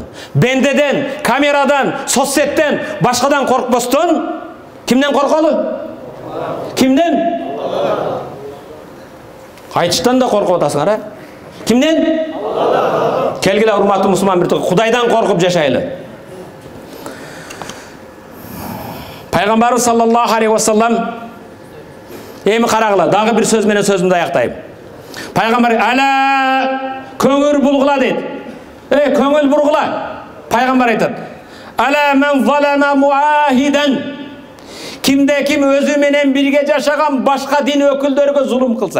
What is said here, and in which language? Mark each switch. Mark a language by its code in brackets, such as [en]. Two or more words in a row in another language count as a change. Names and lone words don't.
[ky] Бендеден, камерадан, соцсеттен, башкадан коркпостон кимден корколу? Кимден? Айтыштан да коркуп атасыңар, а? Кимден? Келгиле урматтуу мусулман бир тууган, Кудайдан коркуп жашайлы. Пайгамбарыбыз [ar] صلى الله عليه وسلم [ky] эми карагыла, дагы бир сөз менен сөзүмдү аяктайм. Пайгамбар ала көңүл булгула дейт. Көңүл бургула. Пайгамбар айтат: [ar] "ألا من ظلم معاهدا." [ky] Кимде ким өзү менен бирге жашаган башка дин өкүлдөргө зулум кылса.